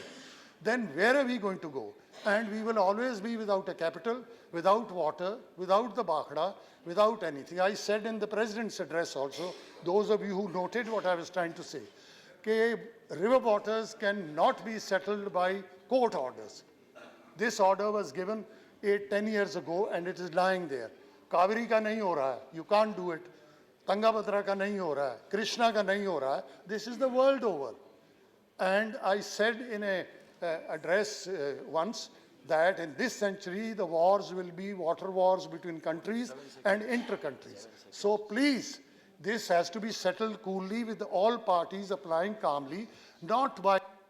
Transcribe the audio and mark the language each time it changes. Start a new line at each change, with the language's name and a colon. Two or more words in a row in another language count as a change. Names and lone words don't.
English: Then where are we going to go? And we will always be without a capital, without water, without the Bakhda, without anything. I said in the President's address also, those of you who noted what I was trying to say, that river waters cannot be settled by court orders. This order was given 8-10 years ago and it is lying there.
Hindi: कावेरी का नहीं हो रहा है.
English: You can't do it.
Hindi: तुंगभद्रा का नहीं हो रहा है. कृष्णा का नहीं हो रहा है.
English: This is the world over. And I said in a address once that in this century the wars will be water wars between countries and inter-countries. So please, this has to be settled coolly with all parties applying calmly, not by...